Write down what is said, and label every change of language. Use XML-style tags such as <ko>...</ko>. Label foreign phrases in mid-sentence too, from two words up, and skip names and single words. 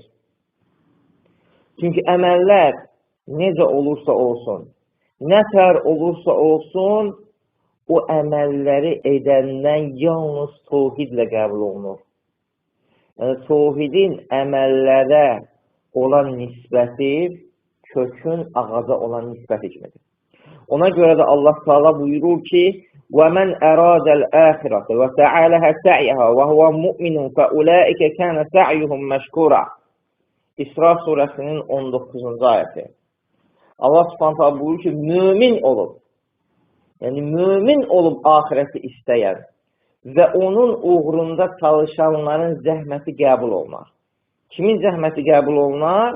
<az>Çünki əməllər necə olursa olsun, nə tər olursa olsun, o əməlləri edəndən yalnız təvhidlə qəbul olunur. Yəni, təvhidin əməllərə olan nisbəti kökün ağaca olan nisbəti kimidir. Ona görə də Allah Teala buyurur ki:</az> <ar>وَمَنْ أَرَادَ الْآخِرَةَ وَسَعَى لَهَا سَعْيَهَا وَهُوَ مُؤْمِنٌ فَأُولَٰئِكَ كَانَ سَعْيُهُمْ مَشْكُورًا.</ar> <az>İsra surəsinin 19-cu ayəti.</az> <ar>الله سبحانه وتعالى</ar> <az>buyurur ki, mömin olub, yəni mömin olub axirəti istəyən və onun uğrunda çalışanların zəhməti qəbul olunar. Kimin zəhməti qəbul olunar?</az>